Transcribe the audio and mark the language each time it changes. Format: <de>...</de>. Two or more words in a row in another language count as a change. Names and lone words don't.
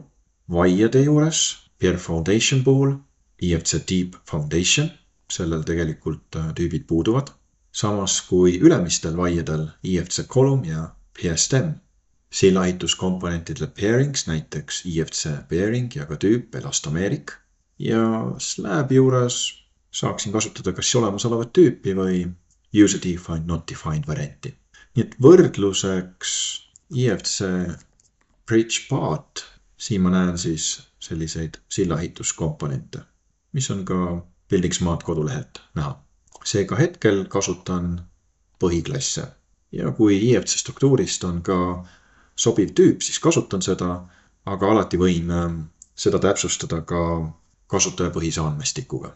<et>Vaiade juures Pier Foundation puhul IFC Deep Foundation, sellel tegelikult tüübid puuduvad. Samas kui ülemistel vaiedel IFC Column ja Pier Stem. Sillaehituskomponentidele pairings, näiteks IFC bearing ja ka tüüp elastomeerik. Ja slab juures saaksin kasutada kas olemasolevat tüüpi või</et> <en>user defined, not defined</en> <et>varianti. Nii et võrdluseks IFC bridge path, siin ma näen siis selliseid sillaehituskomponente, mis on ka Building Smart kodulehelt näha. Seega hetkel kasutan põhiklasse ja kui IFC struktuurist on ka sobiv tüüp, siis kasutan seda, aga alati võin seda täpsustada ka kasutajapõhise andmestikuga.</et>